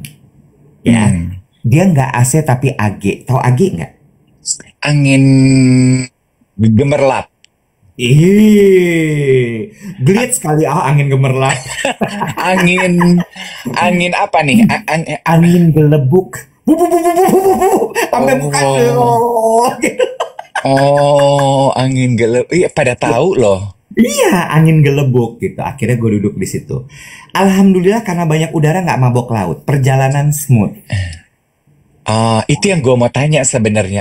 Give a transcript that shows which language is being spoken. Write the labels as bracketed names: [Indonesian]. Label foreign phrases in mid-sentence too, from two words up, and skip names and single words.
[Indonesian] Ya, dia nggak AC tapi AG. Tahu AG nggak? Angin gemerlap. Ih, gelit sekali angin gemerlap. Angin apa nih? Angin gelebuk. Bu, bu, bu, bu, bu, bu, bu, bu. Sampai bukan. Gitu. Angin gelap. Iya, pada tahu loh. Iya, angin gelebuk gitu. Akhirnya gue duduk di situ. Alhamdulillah karena banyak udara nggak mabok laut. Perjalanan smooth. Itu yang gue mau tanya sebenarnya.